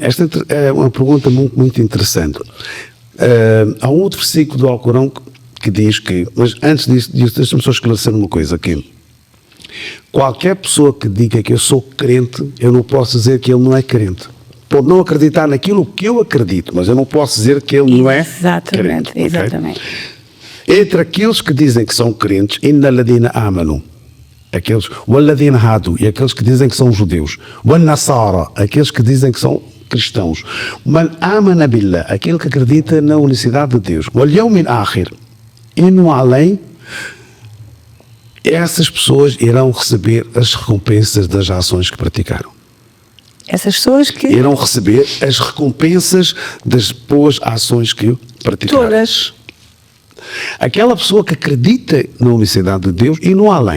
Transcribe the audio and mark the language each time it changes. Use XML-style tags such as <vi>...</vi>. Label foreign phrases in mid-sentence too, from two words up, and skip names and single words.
<pt>Esta é uma pergunta muito, muito interessante. Há um outro versículo do Alcorão que diz que, mas antes disso deixa-me só esclarecer uma coisa aqui. Qualquer pessoa que diga que eu sou crente, eu não posso dizer que ele não é crente. Pode não acreditar naquilo que eu acredito, mas eu não posso dizer que ele não é crente. Exatamente. Okay? Entre aqueles que dizem que são crentes,</pt> <ar>إن الذين آمنوا, aqueles, والذين هادوا,</ar> <pt>e aqueles que dizem que são judeus,</pt> <ar>والنصارى,</ar> <pt>aqueles que dizem que são cristãos,</pt> <ar>من آمن بالله,</ar> <pt>aquele que acredita na unicidade de Deus,</pt> <ar>واليوم الآخر,</ar> <pt>e no além, essas pessoas irão receber as recompensas das ações que praticaram. Essas pessoas que... irão receber as recompensas das boas ações que praticaram. Todas. Aquela pessoa que acredita na unicidade de Deus e no além.</pt>